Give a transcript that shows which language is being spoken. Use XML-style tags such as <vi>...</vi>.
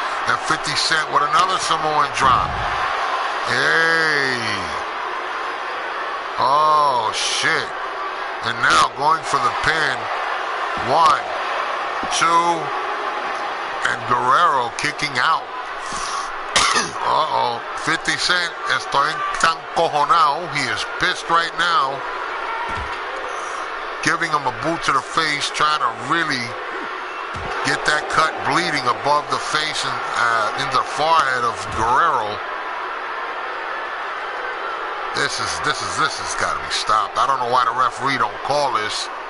<en>And 50 Cent with another Samoan drop. Hey. Oh, shit. And now going for the pin. 1, 2, and Guerrero kicking out.</en> <es>50 Cent, estoy tan cojonado.</es> <en>He is pissed right now. Giving him a boot to the face, trying to really get that cut bleeding above the face and into the forehead of Guerrero. This has got to be stopped. I don't know why the referee don't call this.</en>